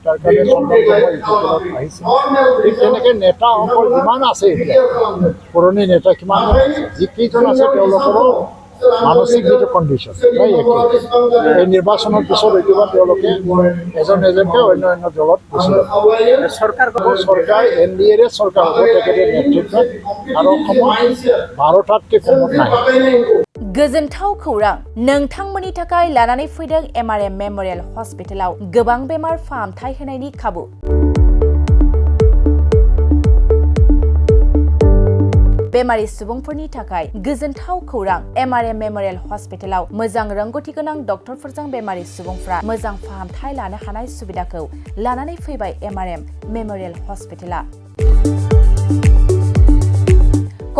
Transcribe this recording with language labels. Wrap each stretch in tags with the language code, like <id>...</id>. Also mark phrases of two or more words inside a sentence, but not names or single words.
<as>তাৰ কাৰণে চন্দন ব্ৰহ্ম ইউপিপিএলত আহিছে। ঠিক তেনেকৈ নেতাসকল যিমান আছে, এতিয়া পুৰণি নেতা কিমান আছে, যিকেইজন আছে তেওঁলোকৰো মানসিক যিটো কণ্ডিশ্যন প্ৰায় একে। এই নিৰ্বাচনৰ পিছত হয়তোবা তেওঁলোকে এজন এজনকৈ অন্য দলত গুচি যাব। চৰকাৰ এনডিএৰে চৰকাৰ হ'ব তেখেতে নেতৃত্বত, আৰু অসমত 12টাতকৈ কমত নাহে।</as> <brx>गोजोनथाव खौरां, नोंथांमोननि थाखाय लानानै फैदों एमआरएम मेम'रियेल हस्पिटालाव गोबां बेमार फाहामथाय होनायनि खाबु। बेमारि सुबुंफोरनि थाखाय गोजोनथाव खौरां, एमआरएम मेम'रियेल हस्पिटालाव मोजां रोंगौथि गोनां डक्टरफोरजों बेमारि सुबुंफ्रा मोजां फाहामथाय लानो हानाय सुबिदाखौ लानानै फैबाय एमआरएम मेम'रियेल हस्पिटाला।</brx>